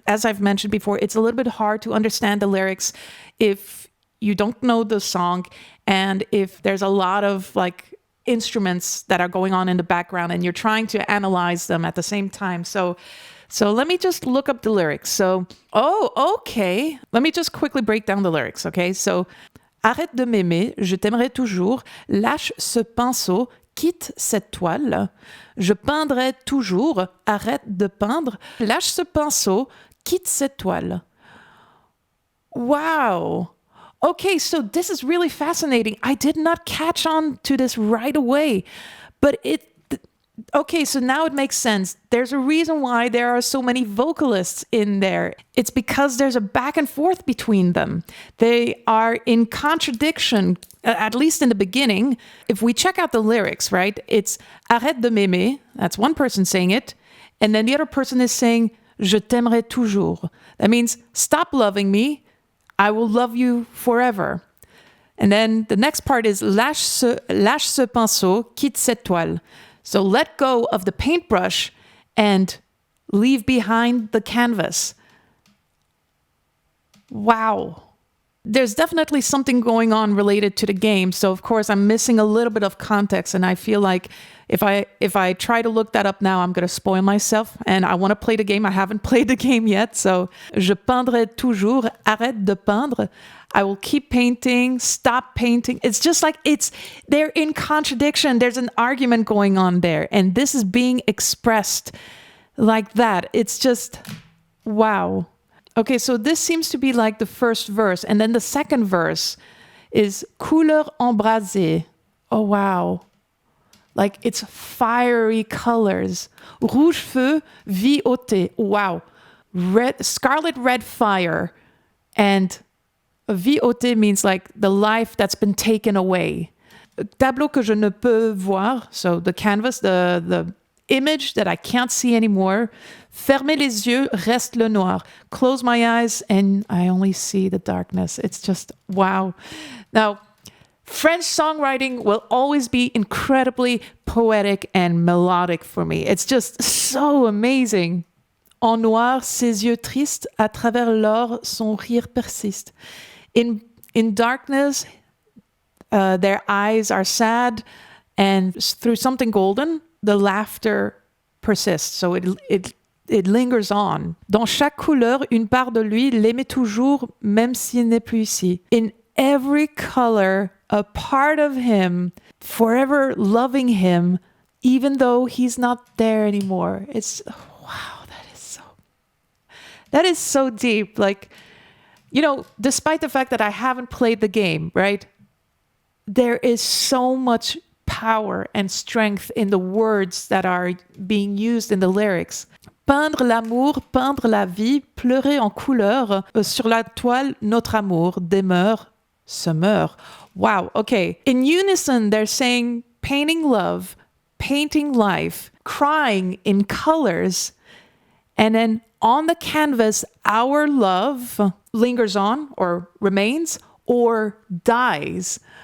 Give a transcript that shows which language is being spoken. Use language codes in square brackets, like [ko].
[en] As I've mentioned before, it's a little bit hard to understand the lyrics if you don't know the song and if there's a lot of like instruments that are going on in the background and you're trying to analyze them at the same time. So let me just look up the lyrics. So, okay. Let me just quickly break down the lyrics, okay? [fr] So, arrête de m'aimer, je t'aimerai toujours, lâche ce pinceau, quitte cette toile, je peindrai toujours, arrête de peindre, lâche ce pinceau, quitte cette toile. [en] Wow. Okay, so this is really fascinating. I did not catch on to this right away, but okay, so now it makes sense. There's a reason why there are so many vocalists in there. It's because there's a back and forth between them. They are in contradiction, at least in the beginning. If we check out the lyrics, right, it's [fr] arrête de m'aimer. [en] That's one person saying it. And then the other person is saying, [fr] je t'aimerai toujours. [en] That means stop loving me, I will love you forever. And then the next part is [fr] lâche ce pinceau, quitte cette toile. [en] So let go of the paintbrush and leave behind the canvas. Wow. There's definitely something going on related to the game. So of course I'm missing a little bit of context, and I feel like if I try to look that up now, I'm going to spoil myself, and I want to play the game. I haven't played the game yet. [fr] So je peindrai toujours, arrête de peindre. [en] I will keep painting, stop painting. It's just like they're in contradiction. There's an argument going on there, and this is being expressed like that. It's just, wow. Okay, so this seems to be like the first verse. And then the second verse is [fr] couleur embrasée. [en] Oh, wow. Like it's fiery colors. [fr] Rouge feu, vie ôtée. [en] Wow. Scarlet red fire. And [fr] vie ôtée [en] means like the life that's been taken away. [fr] Tableau que je ne peux voir. [en] So the canvas, the image that I can't see anymore. [fr] Fermez les yeux, reste le noir. [en] Close my eyes and I only see the darkness. It's just, wow. Now, French songwriting will always be incredibly poetic and melodic for me. It's just so amazing. [fr] En noir, ses yeux tristes, à travers l'or, son rire persiste. [en] In darkness, their eyes are sad, and through something golden, the laughter persists. So it lingers on. [fr] Dans chaque couleur, une part de lui l'aimait toujours, même s'il n'est plus ici. [en] In every color, a part of him, forever loving him, even though he's not there anymore. It's, wow, that is so deep. Like, you know, despite the fact that I haven't played the game, right? There is so much power and strength in the words that are being used in the lyrics. [fr] Peindre l'amour, peindre la vie, pleurer en couleur, sur la toile, notre amour demeure, se meurt. [en] Wow, okay. In unison, they're saying painting love, painting life, crying in colors, and then on the canvas, our love lingers on or remains or dies.